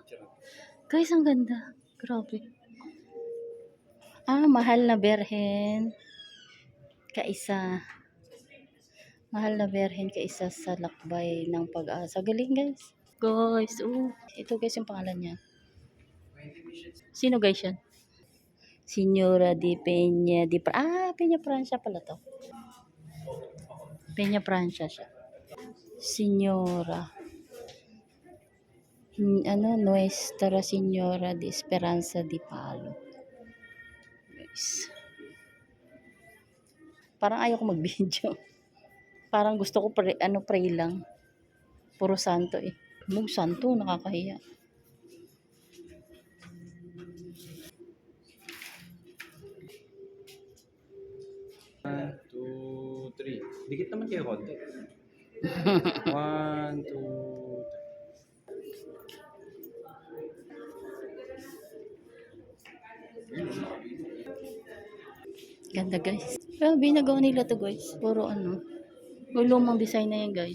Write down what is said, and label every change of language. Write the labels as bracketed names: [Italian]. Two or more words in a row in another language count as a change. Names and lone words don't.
[Filipino] Guys, ang ganda. Grabe. Ah, mahal na berhen. Kaisa. Mahal na berhen kaisa sa lakbay ng pag-asa. Galing guys. Guys, oh. Ito guys yung pangalan niya. Sino guys yan? Señora de Peña de Peña Francia pala to. Peña Francia siya. Señora. Nuestra Señora de Esperanza de Palo. Guys. Parang ayaw ko mag-video. Parang gusto ko pray lang. Puro santo eh. Mug santo, nakakahiya. One, two, three. Dikit naman kayo konti. 1, 2, 3. Ganda guys. Grabe, nagawa nila to guys. Puro lumang design na yan guys.